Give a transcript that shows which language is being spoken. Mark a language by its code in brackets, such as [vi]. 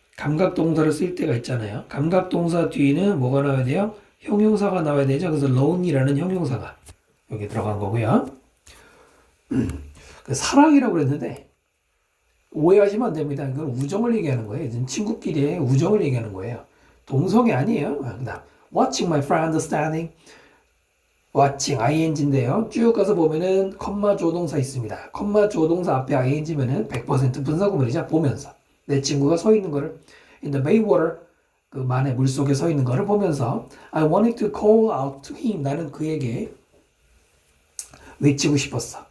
[ko] 감각 동사를 쓸 때가 있잖아요. 감각 동사 뒤에는 뭐가 나와야 돼요? 형용사가 나와야 되죠. 그래서 lonely라는 형용사가 여기 들어간 거고요. 사랑이라고 그랬는데 오해하시면 안 됩니다. 이건 우정을 얘기하는 거예요. 지금 친구끼리의 우정을 얘기하는 거예요. 동성애 아니에요. 그다음 [en] watching my friend standing [ko] watching ing인데요. 쭉 가서 보면은 컴마 조동사 있습니다. 컴마 조동사 앞에 ing면은 100% 분사구문이죠. 보면서 내 친구가 서 있는 거를 [en] in the bay water [ko] 그 만의 물속에 서 있는 거를 보면서 [en] I wanted to call out to him [ko] 나는 그에게 외치고 싶었어.